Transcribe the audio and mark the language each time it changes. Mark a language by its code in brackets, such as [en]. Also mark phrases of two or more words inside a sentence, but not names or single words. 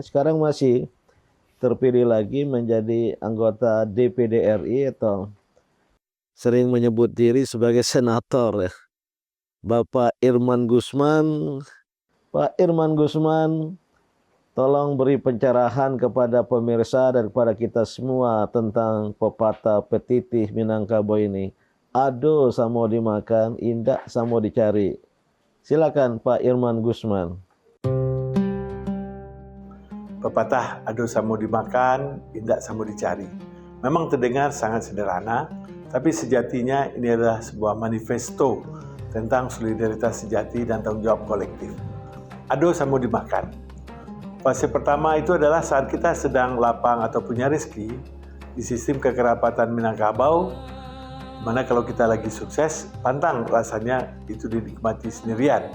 [id] Sekarang masih terpilih lagi menjadi anggota DPD RI atau sering menyebut diri sebagai senator ya. Bapak Irman Gusman. Pak Irman Gusman, tolong beri pencerahan kepada pemirsa dan kepada kita semua tentang pepatah petitih Minangkabau ini. [min] Ado samo dimakan, indak samo dicari. [id] Silakan Pak Irman Gusman. [min] Pepatah ado samo dimakan, indak samo dicari. [id] Memang terdengar sangat sederhana, tapi sejatinya ini adalah sebuah manifesto tentang solidaritas sejati dan tanggung jawab kolektif. [min] Ado samo dimakan. [id] Fase pertama itu adalah saat kita sedang lapang atau punya rezeki di sistem kekerabatan Minangkabau, mana kalau kita lagi sukses, pantang rasanya itu dinikmati sendirian.